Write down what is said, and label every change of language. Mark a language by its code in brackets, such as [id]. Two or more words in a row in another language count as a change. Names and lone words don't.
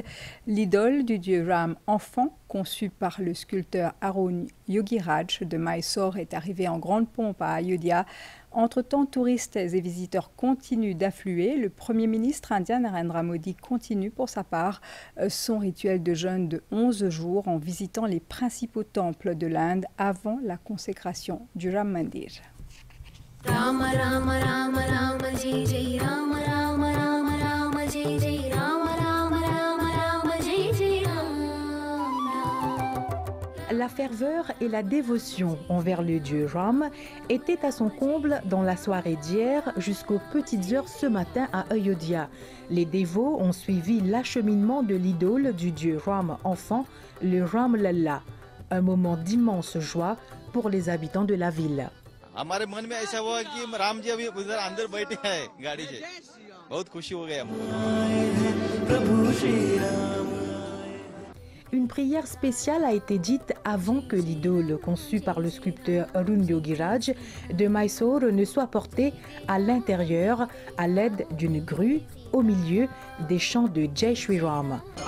[fr] L'idole du dieu Ram enfant, conçue par le sculpteur Arun Yogiraj de Mysore, est arrivée en grande pompe à Ayodhya. Entre-temps, touristes et visiteurs continuent d'affluer. Le Premier ministre indien Narendra Modi continue pour sa part son rituel de jeûne de 11 jours en visitant les principaux temples de l'Inde avant la consécration du Ram Mandir. [hi] राम राम राम राम जय जय राम राम राम राम जय जय राम राम राम राम जय जय राम. [fr] La ferveur et la dévotion envers le dieu Ram étaient à son comble dans la soirée d'hier jusqu'aux petites heures ce matin à Ayodhya. Les dévots ont suivi l'acheminement de l'idole du dieu Ram enfant, le Ram Lalla. Un moment d'immense joie pour les habitants de la ville. [hi] हमारे मन में ऐसा हुआ कि राम जी अभी उधर अंदर बैठे हैं गाड़ी से बहुत खुशी हो गई हमको [fr] Une prière spéciale a été dite avant que l'idole conçue par le sculpteur Arun Yogiraj de Mysore ne soit portée à l'intérieur à l'aide d'une grue au milieu des chants de [hi] जय श्री राम.